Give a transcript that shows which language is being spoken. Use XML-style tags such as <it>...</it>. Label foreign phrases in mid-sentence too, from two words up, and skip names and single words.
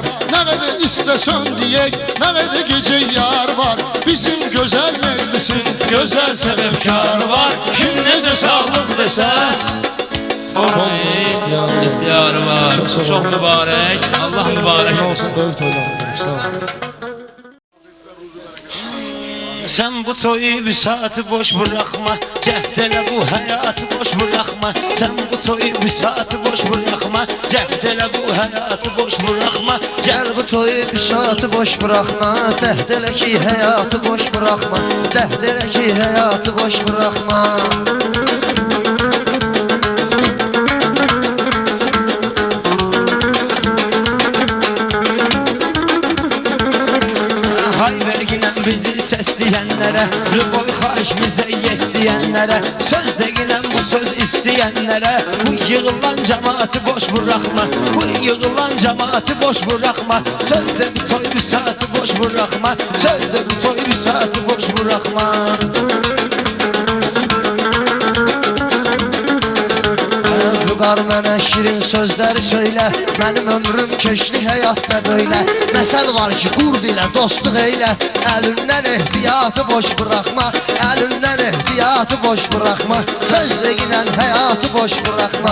<az>Nə qədər istəsən deyək, nə qədər gecə yar var. Bizim gözəl meclisin Gözəl səbəbkar var. Kim necə sağlıq desə İxtiyarı var. Çox mübarək. Allah mübarək olsun. Böyük toylar. Sağ ol.</az> <tr>Sen bu toyu bir saati boş bırakma, cehdele bu hayatı boş bırakma. Sen bu toyu bir saati boş bırakma, cehdele bu hayatı boş bırakma.</tr> <az>Gəl bu toyu bir saatı</az> <tr>boş bırakma,</tr> <az>cəhd elə ki həyatı</az> <tr>boş bırakma,</tr> <az>cəhd elə ki həyatı</az> <tr>boş bırakma. Hay verginen bizi sesleyenlere, rüboy xahiş bize yesleyenlere, söz deginen bu söz isteyenlere, bu yığılan cemaati boş bırakma, bu yığılan cemaati boş bırakma. Sözde bir toy bir saati boş bırakma, sözde bir toy bir saati boş bırakma.</tr> <az>Vüqar mənə şirin sözləri söylə, mənim ömrüm keçdi həyatda böylə. Məsəl var ki, qurd ilə dostluq eylə, əlindən ehtiyatı</az> <tr>boş bırakma,</tr> <az>əlindən ehtiyatı</az> <tr>boş bırakma,</tr> <az>sözlə həyatı</az> <tr>boş bırakma.</tr>